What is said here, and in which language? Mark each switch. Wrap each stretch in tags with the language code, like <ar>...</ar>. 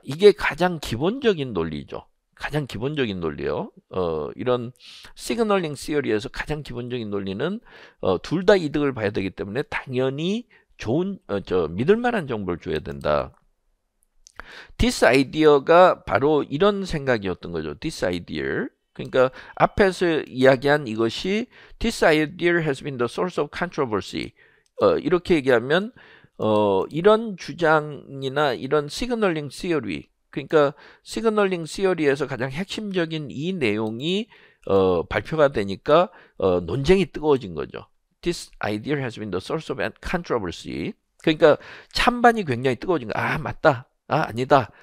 <ko>이게 가장 기본적인 논리죠. 가장 기본적인 논리요. 이런 시그널링 시어리에서 가장 기본적인 논리는 둘 다 이득을 봐야 되기 때문에 당연히 좋은 믿을 만한 정보를 줘야 된다.</ko> <en>this idea</en> <ko>가 바로 이런 생각이었던 거죠.</ko> <en>this idea.</en> <ko>그러니까 앞에서 이야기한 이것이</ko> <en>this idea has been the source of controversy.</en> <ko>이렇게 얘기하면 이런 주장이나 이런 시그널링 시어리 그러니까 시그널링 시어리에서 가장 핵심적인 이 내용이 발표가 되니까 논쟁이 뜨거워진 거죠.</ko> <en>This idea has been the source of controversy.</en> <ko>그러니까 찬반이 굉장히 뜨거워진 거. 맞다. 아니다.</ko>